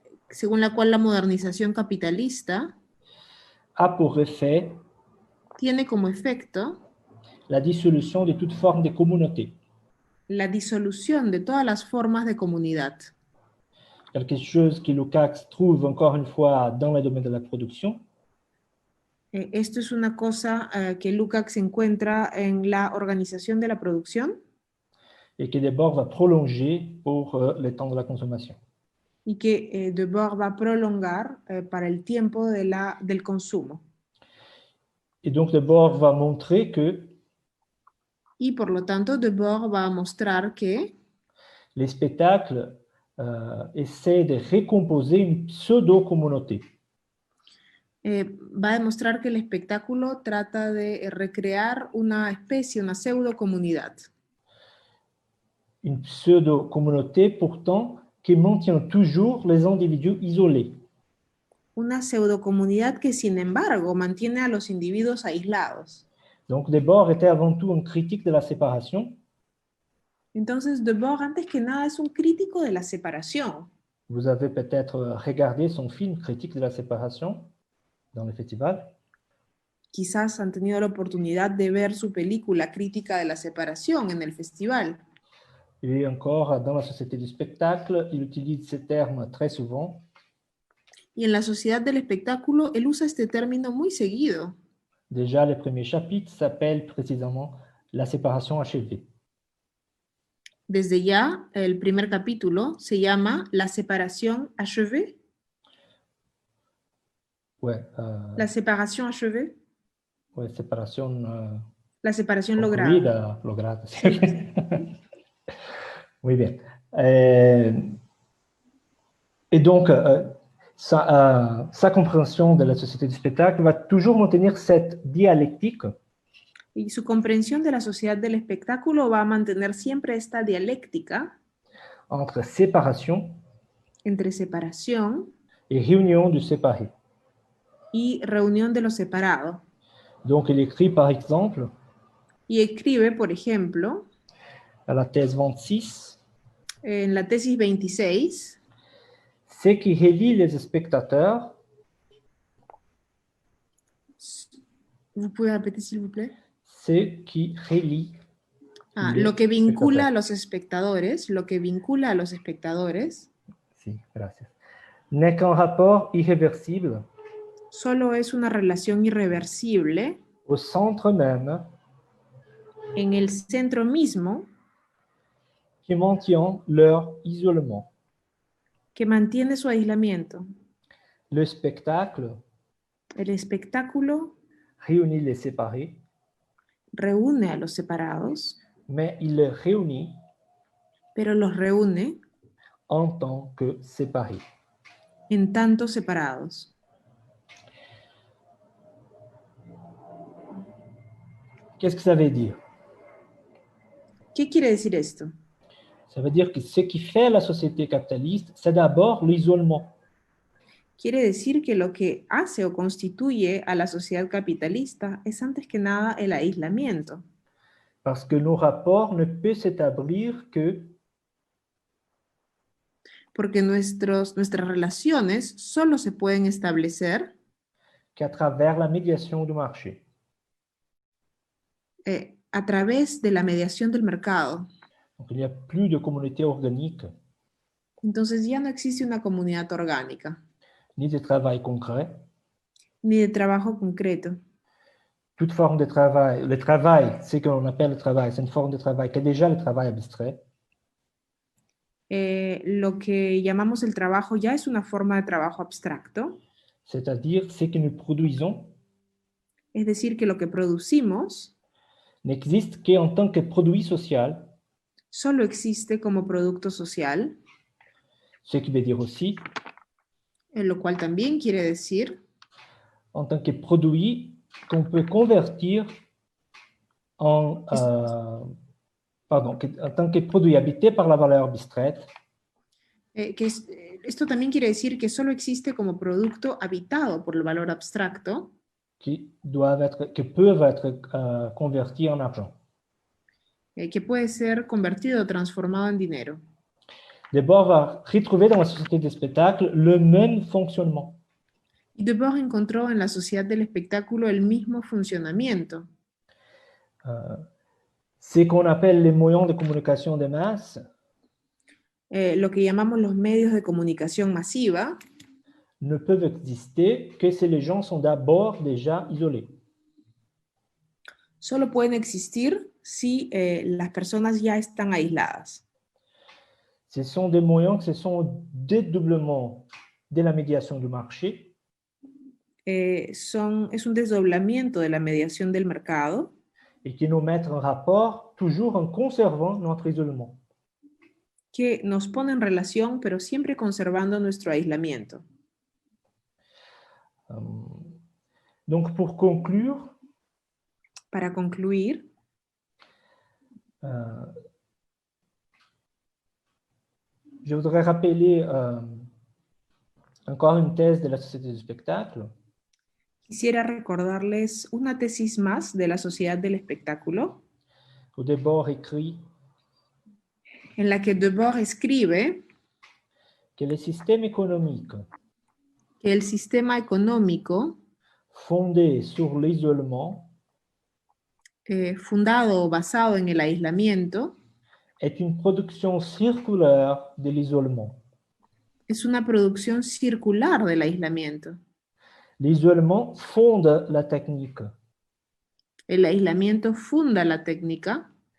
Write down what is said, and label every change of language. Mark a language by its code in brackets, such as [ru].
[es] según la cual la modernización capitalista [fr] a pour effet [es] tiene como efecto [fr] la dissolution de toute forme de communauté. [es] la disolución de todas las formas de comunidad. [fr] Quelque chose que Lukács trouve encore une fois dans le domaine de la production, [es] Esto es una cosa que Lukács encuentra en la organización de la producción [fr] et que Debord va prolonger pour le temps de la consommation. [es] y que Debord va a prolongar para el tiempo del consumo. [fr] Et donc Debord va montrer que [es] Y por lo tanto, Debord va a mostrar que [fr] les spectacles essaient de recomposer une pseudo-communauté. [es] Va a demostrar que el espectáculo trata de recrear una especie, una pseudo-comunidad. [fr] Une pseudo-communauté pourtant qui maintient toujours les individus isolés. [es] Una pseudo-comunidad que, sin embargo, mantiene a los individuos aislados. [fr] Donc Debord était avant tout un critique de la séparation. [es] Entonces, Debord, antes que nada, es un crítico de la separación. [fr] Vous avez peut-être regardé son film Critique de la séparation dans le festival. [es] Quizás han tenido la oportunidad de ver su película Crítica de la separación en el festival. [fr] Et encore, dans la société du spectacle, il utilise ce terme très souvent. [es] Y en la sociedad del espectáculo, él usa este término muy seguido. [fr] Déjà, le premier chapitre s'appelle précisément La séparation achevée. [es] Desde ya, el primer capítulo se llama La separación achevée. [fr] Ouais, [es] La separación achevée. [fr] ouais, séparation [es] La separación lograda. concluida, lograda. Sí. Muy bien. [fr] Et donc, sa compréhension de la société du spectacle va toujours maintenir cette dialectique [es] Y su comprensión de la sociedad del espectáculo va a mantener siempre esta dialéctica [fr] entre séparation [es] entre separación [fr] et réunion du séparé. [es] y reunión de lo separado. [fr] Donc, il écrit, par exemple, [es] Y escribe, por ejemplo, [fr] à la thèse 26, [es] en la tesis 26, [fr] ce qui relie les spectateurs, ¿vous pouvez répéter, s'il vous plaît? ce qui relie les [es] Lo que vincula [fr] spectateurs. [es] lo que vincula a los espectadores, Sí, gracias. [fr] N'est qu'un rapport irréversible [es] solo es una relación irreversible [fr] au centre même [es] en el centro mismo [fr] qui maintient leur isolement. [es] que mantiene su aislamiento. [fr] Le spectacle [es] El espectáculo [fr] réunit les séparés, [es] reúne a los separados, [fr] mais il les réunit [es] pero los reúne [fr] en tant que séparés. [es] en tanto separados. [fr] Qu'est-ce que ça veut dire? [es] ¿Qué quiere decir esto? [fr] Ça veut dire que ce qui fait la société capitaliste, c'est d'abord l'isolement. [es] Quiere decir que lo que hace o constituye a la sociedad capitalista es antes que nada el aislamiento, [fr] Parce que nos rapports ne peuvent s'établir que [es] porque nuestras relaciones solo se pueden establecer [fr] qu'à travers la médiation du marché. [es] a través de la mediación del mercado. [fr] Donc, il n'y a plus de communauté organique, [es] Entonces ya no existe una comunidad orgánica, [fr] ni de travail concret. [es] ni de trabajo concreto. [fr] Toute forme de travail, le travail, c'est ce qu'on appelle le travail, c'est une forme de travail qui est déjà le travail abstrait. [es] Lo que llamamos el trabajo ya es una forma de trabajo abstracto, [fr] C'est-à-dire, ce que nous produisons [es] es decir, que lo que producimos [fr] n'existe qu'en tant que produit social, [es] solo existe como producto social, [fr] ce qui veut dire aussi, [es] lo cual también quiere decir [fr] en tant que produit qu'on peut convertir en, en tant que produit habité par la valeur abstraite, [es] esto también quiere decir que solo existe como producto habitado por el valor abstracto, [fr] que peuvent être convertis en argent. [es] Que puede ser convertido o transformado en dinero. [fr] Debord va retrouver dans la société des spectacles le même fonctionnement. [es] Y Debord encontró en la sociedad del espectáculo el mismo funcionamiento. [fr] Ce qu'on appelle les moyens de communication de masse, [es] lo que llamamos los medios de comunicación masiva, [fr] ne peuvent exister que si les gens sont d'abord déjà isolés. [es] Solo pueden existir si las personas ya están aisladas. [fr] Ce sont des moyens qui se sont dédoublement de la médiation du marché. [es] Es un desdoblamiento de la mediación del mercado. [fr] Et qui nous mettent en rapport toujours en conservant notre isolement. [es] Que nos pone en relación, pero siempre conservando nuestro aislamiento. [fr] Donc, pour conclure, [es] para concluir, [fr] je voudrais rappeler encore une thèse de la Société du spectacle. [es] Quisiera recordarles una tesis más de la Sociedad del Espectáculo. [fr] Où Debord écrit [es] en la que Debord escribe que el sistema económico que el sistema económico [fr] fondé sur l'isolement [es] fundado o basado en el aislamiento [fr] est une production circulaire de l'isolement. [es] Es una producción circular del aislamiento. [fr] L'isolement fonde la technique. [es] El aislamiento funda la técnica.